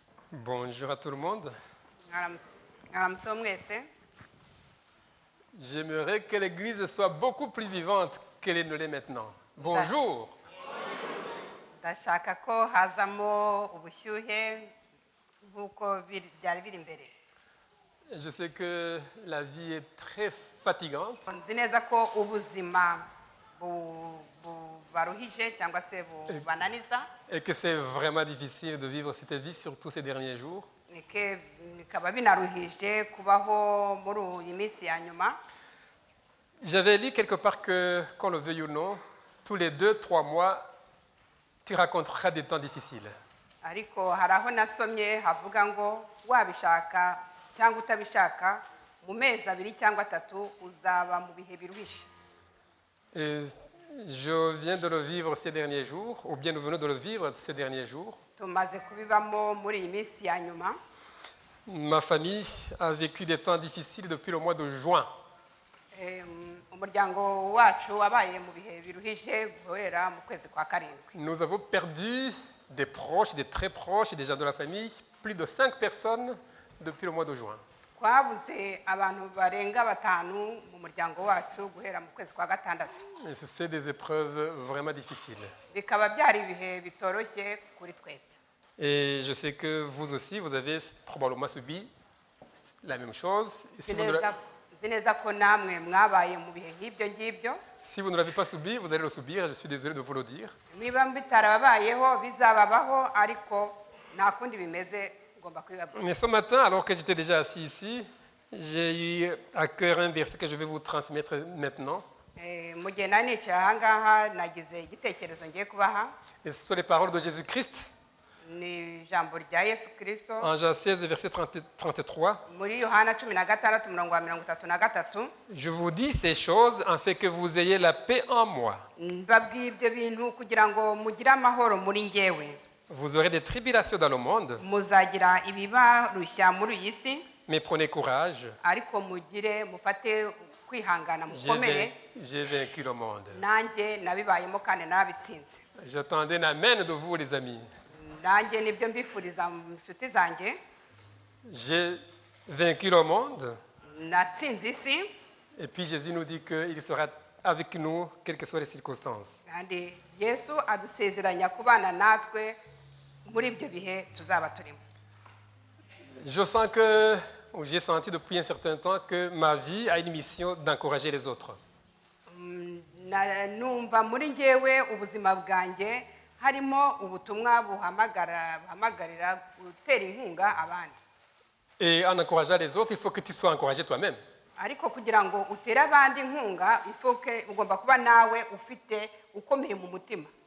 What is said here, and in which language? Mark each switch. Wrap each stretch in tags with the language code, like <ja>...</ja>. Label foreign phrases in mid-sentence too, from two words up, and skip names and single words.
<fr>Bonjour à tout le monde.</fr> <rw>mwaramutse mwese.</rw> <fr>J'aimerais que l'Église soit beaucoup plus vivante qu'elle ne l'est maintenant. Bonjour.</fr> <rw>Ndashaka ko hazamo ubushyuhe nk'uko byari biri imbere.</rw> <fr>Je sais que la vie est très fatigante</fr> <rw>Nzi neza ko ubuzima baruhije cyangwa se bananiza,</rw> <fr>et que c'est vraiment difficile de vivre cette vie, surtout ces derniers jours.</fr> <rw>bikaba binaruhije kubaho muri iyi minsi ya nyuma.</rw> <fr>J'avais lu quelque part que, qu'on le veuille ou non, tous les 2-3 mois, tu rencontreras des temps difficiles.</fr> <rw>Ariko hari aho nasomye havuga ngo wabishaka cyangwa utabishaka mu mezi 2 cyangwa 3 uzaba mu bihe biruhishe.</rw> <fr>Et je viens de le vivre ces derniers jours, ou bien nous venons de le vivre ces derniers jours.</fr> <rw>Tumaze kubibamo muri iyi minsi ya nyuma.</rw> <fr>Ma famille a vécu des temps difficiles depuis le mois de juin.</fr> <rw>Umuryango wacu wabaye mu bihe biruhije guhera mu kwezi kwa karindwi.</rw> <fr>Nous avons perdu des proches, des très proches, des gens de la famille, plus de 5 personnes depuis le mois de juin.</fr> <rw>Twabuze abantu barenga 5 mu muryango wacu guhera mu kwezi kwa gatandatu.</rw> <fr>Et c'est des épreuves vraiment difficiles.</fr> <rw>Bikaba byari ibihe bitoroshye kuri twese.</rw> <fr>Et je sais que vous aussi, vous avez probablement subi la même chose. Et</fr> <rw>Nzi neza ko namwe mwabaye mu bihe nk'ibyo ngibyo.</rw> <fr>si vous ne l'avez pas subi, vous allez le subir. Je suis désolé de vous le dire.</fr> <rw>Niba bitarababayeho bizababaho, ariko nta kundi bimeze ngomba kwibabwira.</rw> <fr>Mais ce matin, alors que j'étais déjà assis ici, j'ai eu à cœur un verset que je vais vous transmettre maintenant.</fr> <rw>Mu gihe nari nicaye aha ngaha nagize igitekerezo ngiye kubaha.</rw> <fr>Et ce sont les paroles de Jésus-Christ.</fr> <rw>Ni ijambo rya Yesu Kristo.</rw> <fr>En Jean 16, verset 33.</fr> <rw>Muri Yohana 16:33.</rw> <fr>Je vous dis ces choses afin que vous ayez la paix en moi.</fr> <rw>Mbabwiye ibyo bintu kugira ngo mugire amahoro muri njyewe.</rw> <fr>Vous aurez des tribulations dans le monde,</fr> <rw>Muzagira ibibarushya muri iyi si,</rw> <fr>mais prenez courage.</fr> <rw>ariko mufate kwihangana mukomere.</rw> <fr>J'ai vaincu le monde.</fr> <rw>Nanjye nabibayemo kandi nabitsinze.</rw> <fr>J'attendais un amen de vous, les amis.</fr> <rw>Nanjye nibyo mbifuriza inshuti zanjye.</rw> <fr>J'ai vaincu le monde.</fr> <rw>Natsinze isi,</rw> <fr>Et puis Jésus nous dit qu'il sera avec nous, quelles que soient les circonstances.</fr> <rw>kandi Yesu adusezeranya kubana natwe muri ibyo bihe tuzaba turimo.</rw> <fr>Je sens que, ou j'ai senti depuis un certain temps que ma vie a une mission d'encourager les autres.</fr> <rw>Numva muri njyewe ubuzima bwanjye harimo ubutumwa buhamagarira gutera inkunga abandi.</rw> <fr>Et en encourageant les autres, il faut que tu sois encouragé toi-même.</fr> <rw>Ariko kugira ngo utere abandi inkunga, ugomba kuba nawe ukomeye mu mutima.</rw>